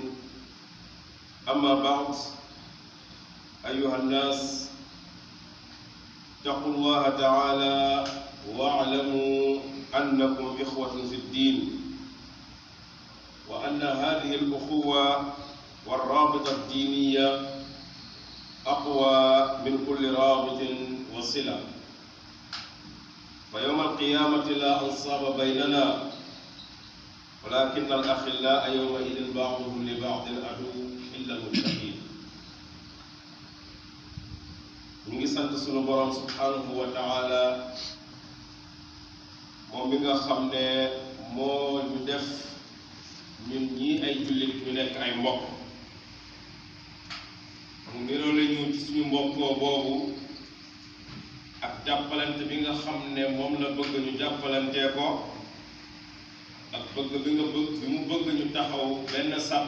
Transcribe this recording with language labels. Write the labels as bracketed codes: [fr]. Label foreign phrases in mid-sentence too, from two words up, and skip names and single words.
[ar] أما بعد، أيها الناس، اتقوا الله تعالى واعلموا أنكم إخوة في الدين، وأن هذه الأخوة والرابطة الدينية أقوى من كل رابط وصلة. فيوم القيامة لا أنصاب بيننا، ولكن الأخلاء يومئذ بعضهم لبعض عدو إلا المتقين. [wo] ñu ngi sant sunu borom [ar] سبحانه وتعالى [wo] moom mi nga xam ne moo ñu def ñun ñii ay jullit ñu nekk ay mbokk. mu niroo la ñu ci suñu mbokkoo boobu ak jàppalante bi nga xam ne moom la bëgg ñu jàppalantee ko, ak bëgg bi mu bëgg ñu taxaw benn sàpp.